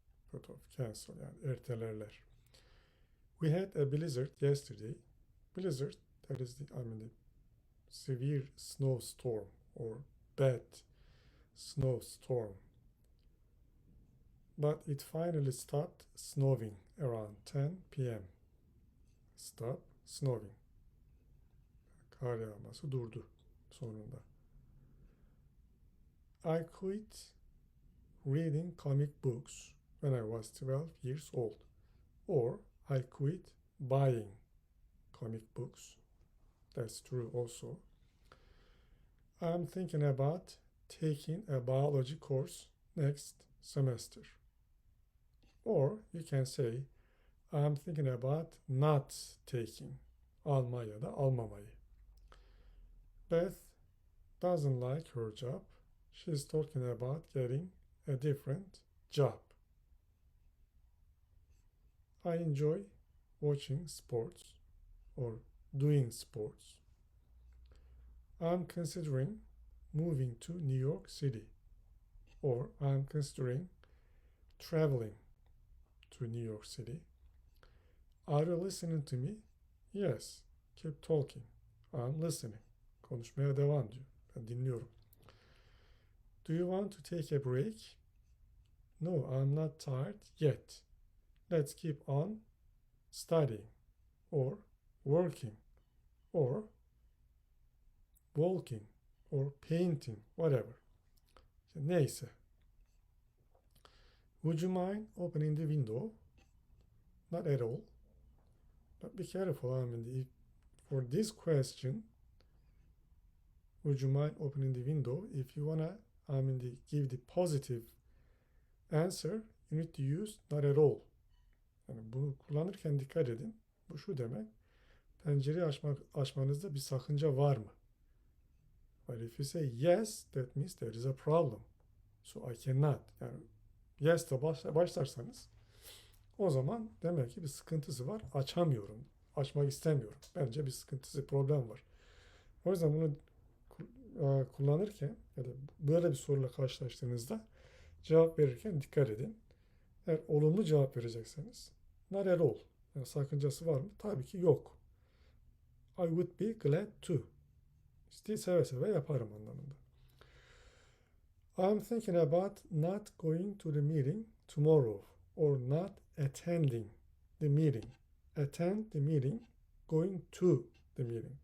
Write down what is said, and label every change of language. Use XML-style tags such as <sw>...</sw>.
<en>Put off, cancel,</en> <tr>yani ertelerler.</tr> <en>We had a blizzard yesterday. Blizzard, that is the severe snowstorm or bad snowstorm. But it finally stopped snowing around 10 p.m. Stop snowing.</en> <tr>Kar yağması durdu sonunda.</tr> <en>I quit reading comic books when I was 12 years old. Or I quit buying comic books. That's true also. I'm thinking about taking a biology course next semester. Or you can say, I'm thinking about not taking,</en> <tr>alma ya da almamayı.</tr> <en>Beth doesn't like her job. She's talking about getting a different job. I enjoy watching sports or doing sports. I'm considering moving to New York City, or I'm considering traveling to New York City. Are you listening to me? Yes. Keep talking. I'm listening.</en> <tr>Konuşmaya devam diyor. Ben dinliyorum.</tr> <en>Do you want to take a break? No, I'm not tired yet. Let's keep on studying, or working, or walking, or painting, whatever. Neyse. Would you mind opening the window? Not at all. But be careful, for this question, would you mind opening the window? If you wanna, give the positive answer, you need to use not at all.</en> <tr>Yani bunu kullanırken dikkat edin. Bu şu demek. Pencereyi açmanızda bir sakınca var mı?</tr> <en>But if you say yes, that means there is a problem. So I cannot.</en> <tr>Yani yes de başlarsanız o zaman demek ki bir sıkıntısı var. Açamıyorum. Açmak istemiyorum. Bence bir sıkıntısı, problem var. O yüzden bunu kullanırken ya da böyle bir soruyla karşılaştığınızda cevap verirken dikkat edin. Eğer olumlu cevap verecekseniz</tr> <en>not at all.</en> <tr>Yani sakıncası var mı? Tabii ki yok.</tr> <en>I would be glad to.</en> <tr>İşte seve seve yaparım anlamında.</tr> <en>I'm thinking about not going to the meeting tomorrow or not attending the meeting. Attend the meeting, going to the meeting.</en>